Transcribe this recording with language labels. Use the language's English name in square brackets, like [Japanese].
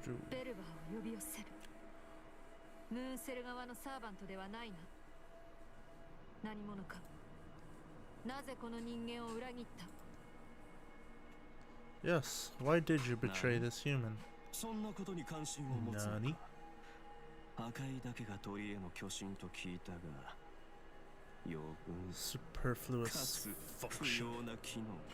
[Japanese] ベルバーを呼び寄せる。ムーンセル側のサーバントではないな。何者か。なぜこの人間を裏切った？ [English] Yes, why did you betray this human? [Japanese] そんなことに関心を持つ。何？破壊だけが鳥への巨神と聞いたが、余分 [English] Superfluous [Japanese] かつ不 [English] function. [Japanese] 要な機能だ。